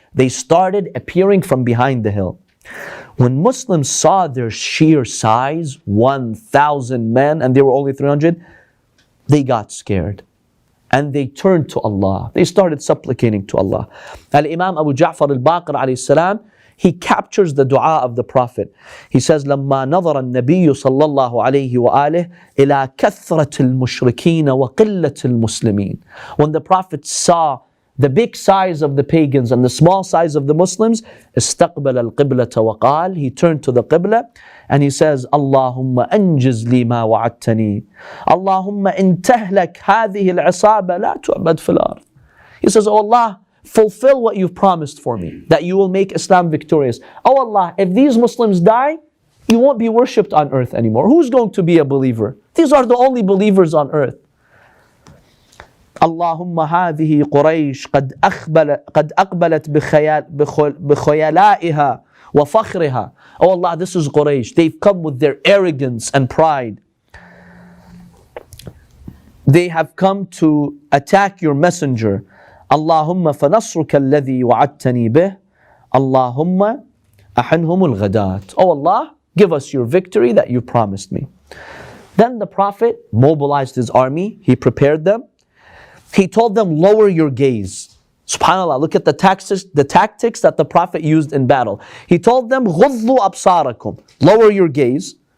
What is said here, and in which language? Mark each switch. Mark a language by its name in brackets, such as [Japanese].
[English] They started appearing from behind the hill. When Muslims saw their sheer size, 1,000 men, and they were only 300, they got scared. And they turned to Allah. They started supplicating to Allah. Al-Imam Abu Jahl al-Baqir alayhi salam, he captures the dua of the Prophet. He says, [Arabic] لما نظر النبي صلى الله عليه وآله إلى كثرة المشركين وقلة المسلمين. [English] When the Prophet saw the big size of the pagans and the small size of the Muslims, [Arabic] استقبل القبلة وقال, [English] he turned to the Qibla and he says, [Arabic] اللهم أنجز لي ما وعدتني. اللهم إن تهلك هذه العصابة لا تعبد في الأرض. [English] He says, oh Allah, fulfill what you've promised for me, that you will make Islam victorious. Oh Allah, if these Muslims die, you won't be worshipped on earth anymore. Who's going to be a believer? These are the only believers on earth. [Arabic] اللهم هذه قريش قد أقبلت بخيلائها وفخرها. [English] Oh Allah, this is Quraysh. They've come with their arrogance and pride. They have come to attack your messenger. [Arabic] اللهم فنصرك الذي وعدتني به. اللهم أحنهم الغداة. [English] Oh Allah, give us your victory that you promised me. Then the Prophet mobilized his army. He prepared them. He told them, lower your gaze. SubhanAllah, look at the tactics that the Prophet used in battle. He told them, [Arabic] غُضُّوا أَبْصَارَكُمْ. [English] Lower your gaze.